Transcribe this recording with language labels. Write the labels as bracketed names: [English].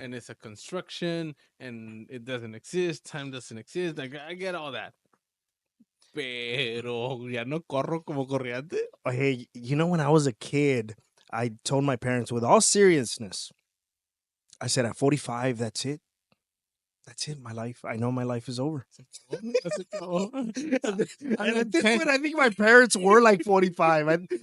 [English] and it's a construction and it doesn't exist. Time doesn't exist. Like I get all that, [Spanish] pero ya no corro como corría antes. [English] Hey, when I was a kid, I told my parents with all seriousness, I said, at 45, that's it. That's it. My life. I know my life is over. [Spanish] Se acabó. [English] And at this point, I think my parents were like 45.